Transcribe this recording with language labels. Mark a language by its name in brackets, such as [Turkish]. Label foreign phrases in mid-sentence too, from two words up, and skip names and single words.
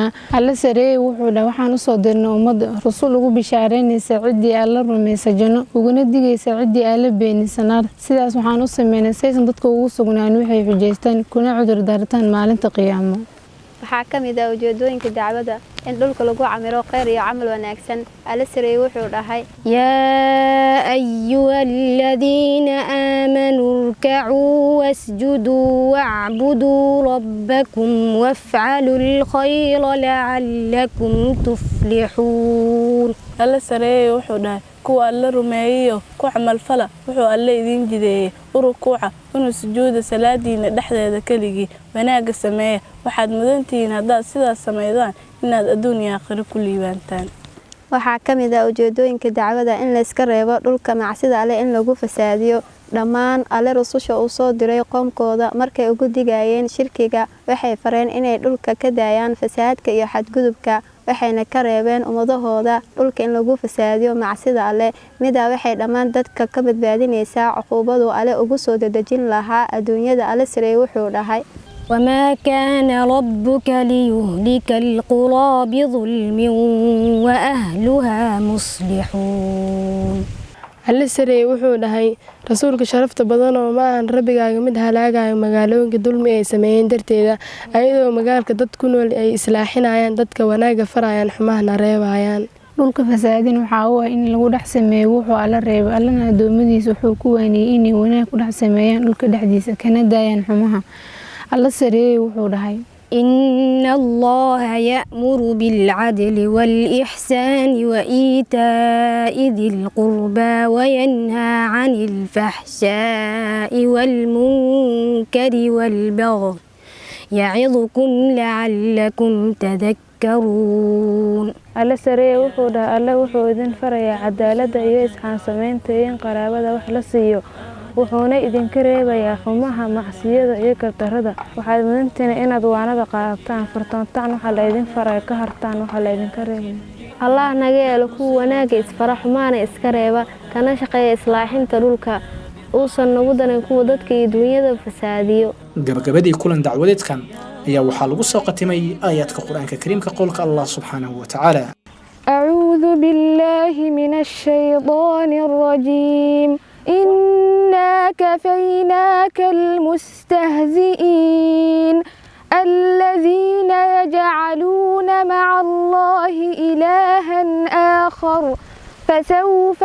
[Somali] alle sareeye wuxuu dhahay waxaan usoo dirnay ummadda rasul ugu bishaareynaysa ciddii alla rumaysa janno uguna digaysa ciddii alla beenisa naar. sidaas waxaan u sameynay saysan dadka ugu sugnaan waxay xujaystaan kuna cudur daartaan maalinta qiyaamo. waxaa ka mid ah ujeedooyinka dacwada in dhulka lagu camiro khayr iyo camal wanaagsan. Alle sareeye wuxuu dhahay [Arabic] يا أيها الذين آمنوا اركعوا واسجدوا واعبدوا ربكم وافعلوا الخير لعلكم تفلحون. [Somali] alle sareeye wuxuu dhahay kuwa alla rumeeyo ku camal fala wuxuu alle idin jideeyay urukuuca inuu sujuuda salaadiina dhexdeeda keligii wanaaga sameeya. waxaad mudantihiin haddaad sidaas sameydaan inaad adduun iyo aakhiro ku liibaantaan. waxaa ka mid ah ujeedooyinka dacwada in la iska reebo dhulka macsida Alle in lagu fasaadiyo. dhammaan Alle rususha uu soo diray qoomkooda markay ugu digayeen shirkiga waxay fareen inay dhulka ka daayaan fasaadka iyo xadgudubka, waxayna ka reebeen ummadahooda dhulka in lagu fasaadiyo macsida Alle. midaa waxay dhammaan dadka ka badbaadinaysaa cuquubadu Alle ugu soo dedejin lahaa adduunyada. Alle sareeye wuxuu dhahay [Arabic] وما كان ربك ليهلك القرى بظلم وأهلها مصلحون. [Somali] alle sareeye wuxuu dhahay rasuulka sharafta badan oo ma ahan rabbigaaga mid halaagayo magaalooyinka dulmi ay sameeyeen darteeda, ayadoo magaalka dad ku nool ay islaaxinayaan, dadka wanaaga farayaan, xumahana reebayaan. dhulka fasaadin waxaa u ah in lagu dhex sameeyo wuxuu alla reebay. allana addoommadiisa wuxuu ku waaniyey inay wanaag ku dhex sameeyaan dhulka dhexdiisa kana daayaan xumaha. alle sareeye wuxuu dhahay [Arabic] إن الله يأمر بالعدل والإحسان وإيتاء ذي القربى وينهى عن الفحشاء والمنكر والبغي يعظكم لعلكم تذكرون. [Somali] alle sareeye wuxuu dhahay alle wuxuu idin farayaa cadaaladda iyo isxaan samaynta iyo in qaraabada wax la siiyo, wuxuuna idinka reebayaa xumaha macsiyada iyo gardarrada. waxaad mudantihiin inaad waanada qaadataan, fartoontaan waxa la idin faray, ka hartaan waxa la idinka reebay. allah naga yeelo kuwa wanaaga isfara xumaana iska reeba, kana shaqeeya islaaxinta dhulka, uusan nagu darin kuwa dadka iyo dunyada fasaadiyo. gabagabadii kulan dacwadeedkan ayaa waxaa lagu soo qatimay aayaadka qur-aanka kariimka qowlka allah [Arabic] سبحانه وتعالى أعوذ بالله بالله من الشيطان الرجيم إنا كفيناك المستهزئين الذين يجعلون مع الله إلها آخر فسوف